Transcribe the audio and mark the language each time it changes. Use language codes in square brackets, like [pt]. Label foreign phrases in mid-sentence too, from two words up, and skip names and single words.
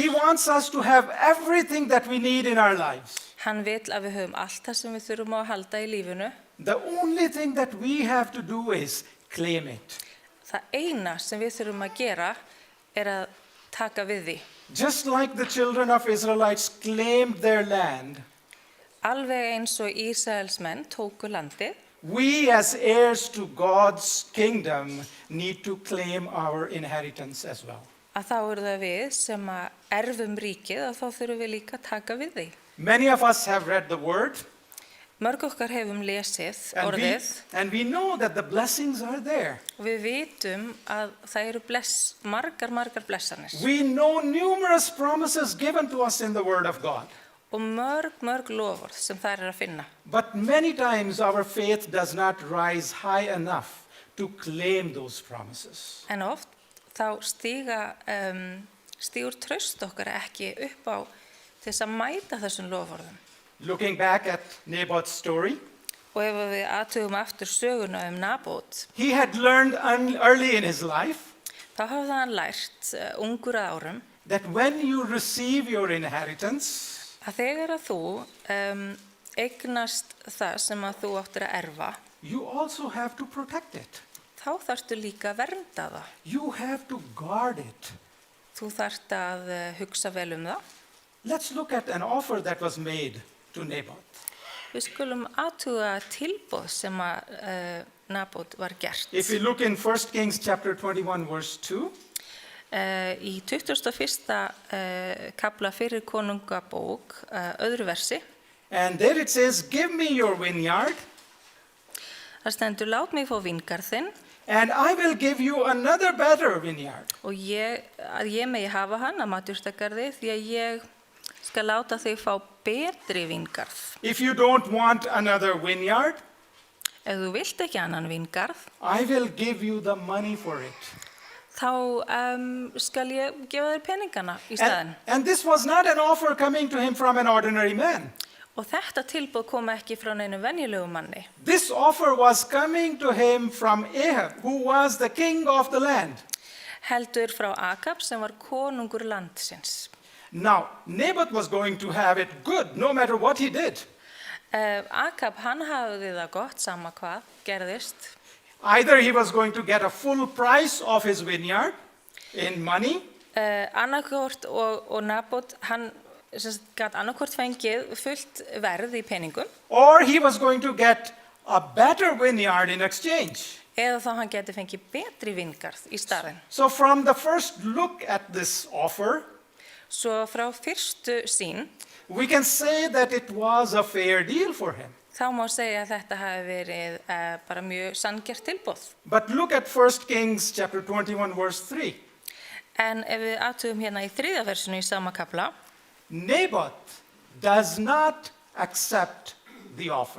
[en] He wants us to have everything that we need in our lives. [is] Hann vill að við höfum allt það sem við þurfum á að halda í lífinu. [en] The only thing that we have to do is claim it. [is] Það eina sem við þurfum að gera að taka við því. [en] Just like the children of Israelites claimed their land, [is] Alveg eins og Ísraelsmenn tóku landið, [en] we as heirs to God's kingdom need to claim our inheritance as well. [is] að þá eru það við sem að erfum ríkið og þá þurfum við líka að taka við því. [en] Many of us have read the word, [is] Mörg okkar hefum lesið [en] And [is] orðið [en] and we know that the blessings are there. [is] og við vitum að það eru margar blessanir [en] We know numerous promises given to us in the Word of God. [is] og mörg loforð sem þær er að finna. [en] But many times our faith does not rise high enough to claim those promises. [is] En oft þá stígur traust okkar ekki upp á til þess að mæta þessum loforðum. [en] Looking back at Naboth's story, [is] Og ef við athugum aftur söguna Nabót, [en] he had learned early in his life [is] þá hafði hann lært ungur að árum [en] that when you receive your inheritance, [is] að þegar að þú eignast það sem að þú áttir að erfa, [en] you also have to protect it. [is] þá þarftu líka að vernda það. [en] You have to guard it. [is] Þú þarft að hugsa vel það. [en] Let's look at an offer that was made to Naboth. [is] Við skulum athuga tilboð sem að Nabót var gert. [en] If we look in 1 Kings chapter 21 verse 2, [is] Í 21. Kafla fyrir konungabók, öðru versi, [en] and there it says, "Give me your vineyard, [is] það stendur, lát mig fá víngarðinn [en] and I will give you another better vineyard." [is] og að ég megi hafa hann að matjurtagarði því að ég skal láta þig fá betri víngarð. [en] If you don't want another vineyard, [is] Ef þú vilt ekki annan víngarð, [en] I will give you the money for it. [is] þá skal ég gefa þér peningana í staðinn. [en] And this was not an offer coming to him from an ordinary man. [is] Og þetta tilboð kom ekki frá neinu venjulegum manni. [en] This offer was coming to him from Ahab, who was the king of the land. [is] Heldur frá Akab sem var konungur landsins. [en] Now, Naboth was going to have it good, no matter what he did. [is] Akab, hann hafði það gott sama hvað gerðist. [en] Either he was going to get a full price of his vineyard in money, [is] Annarkvort og Nabót, hann gat annarkvort fengið fullt verð í peningum [en] or he was going to get a better vineyard in exchange. [is] eða þá hann geti fengið betri víngarð í staðinn. [en] So from the first look at this offer, [is] Svo frá fyrstu sín, [en] we can say that it was a fair deal for him. [is] þá má segja að þetta hafi verið bara mjög sanngjarnt tilboð. [en] But look at 1 Kings chapter 21 verse 3. [is] En ef við athugum hérna í 3. versinu í sama kafla, [en] Naboth does not accept the offer.